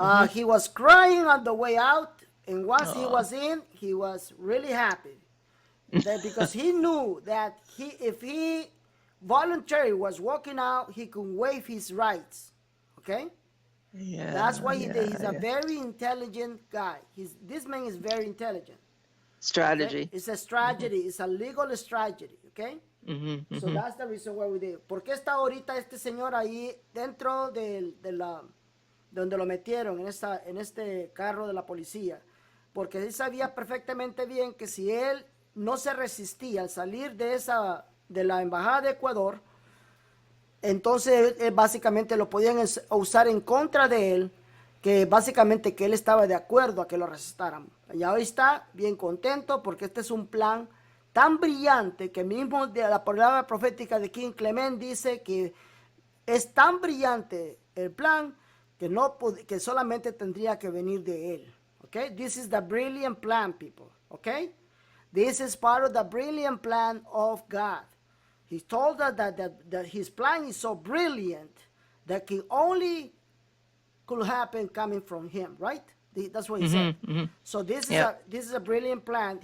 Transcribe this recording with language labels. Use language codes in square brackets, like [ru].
[en] He was crying on the way out, and once he was in, he was really happy because he knew that if he voluntarily was walking out, he could waive his rights. Okay. Yeah. That's why he's a very intelligent guy. This man is very intelligent. Strategy. Okay? It's a strategy. It's a legal strategy. Okay. So that's the reason why we did. [es] ¿Por qué está ahorita este señor ahí dentro de donde lo metieron en este carro de la policía? Porque él sabía perfectamente bien que si él no se resistía al salir de la embajada de Ecuador, entonces básicamente lo podían usar en contra de él, que básicamente que él estaba de acuerdo a que lo arrestaran. Y hoy está bien contento porque este es un plan tan brillante que mismo de la palabra profética de King Clement dice que es tan brillante el plan que solamente tendría que venir de él. [en] Okay, this is the brilliant plan, people. Okay, this is part of the brilliant plan of God. He told us that his plan is so brilliant that it only could happen coming from him, right? That's what he said. So this is a brilliant plan.